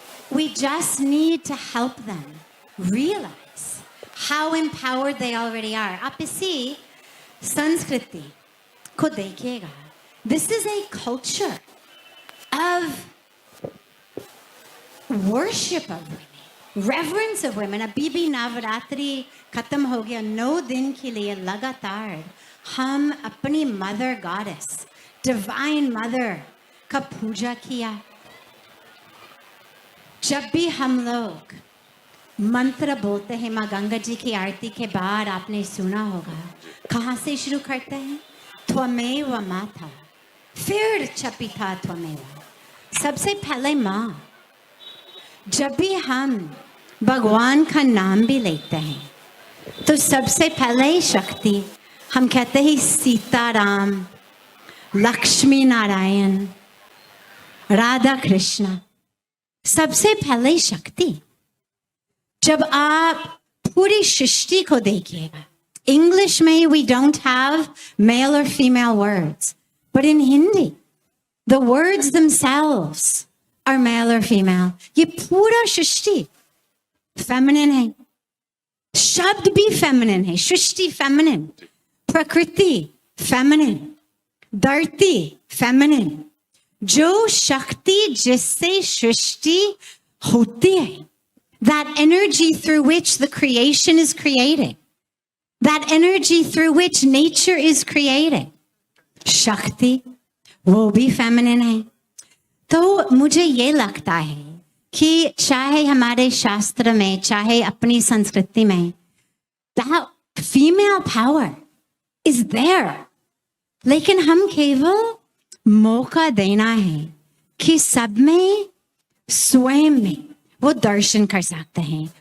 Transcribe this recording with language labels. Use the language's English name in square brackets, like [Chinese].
[English] We just need to help them realize how empowered they already are. [Hindi] आप इसी संस्कृति को देखिएगा. [English] This is a culture of worship of women, reverence of women. [Hindi] अभी भी नवरात्रि खत्म हो गया, 9 दिन के लिए लगातार हम अपनी [English] mother goddess, divine mother [Hindi] का पूजा किया. जब भी हम लोग मंत्र बोलते हैं माँ गंगा जी की आरती के बाद, आपने सुना होगा कहाँ से शुरू करते हैं? [Sanskrit] त्वमेव माता, फिर चपिता त्वमेव. [Hindi] सबसे पहले माँ. जब भी हम भगवान का नाम भी लेते हैं तो सबसे पहले शक्ति हम कहते हैं सीताराम, लक्ष्मी नारायण, राधा कृष्ण. सबसे पहले शक्ति. जब आप पूरी सृष्टि को देखिएगा, इंग्लिश में [English] we don't have male or female words, but in Hindi the words themselves are male or female. [Hindi] ये पूरा सृष्टि feminine है, शब्द भी feminine है, सृष्टि feminine, प्रकृति feminine, धरती feminine. जो शक्ति जिससे सृष्टि होती है, [English] that energy through which the creation is created, that energy through which nature is created, [Hindi] शक्ति वो भी feminine है. तो मुझे ये लगता है कि चाहे हमारे शास्त्र में, चाहे अपनी संस्कृति में, [English] that female power is there. [Hindi] लेकिन हम केवल मौका देना है कि सब में स्वयं में वो दर्शन कर सकते हैं.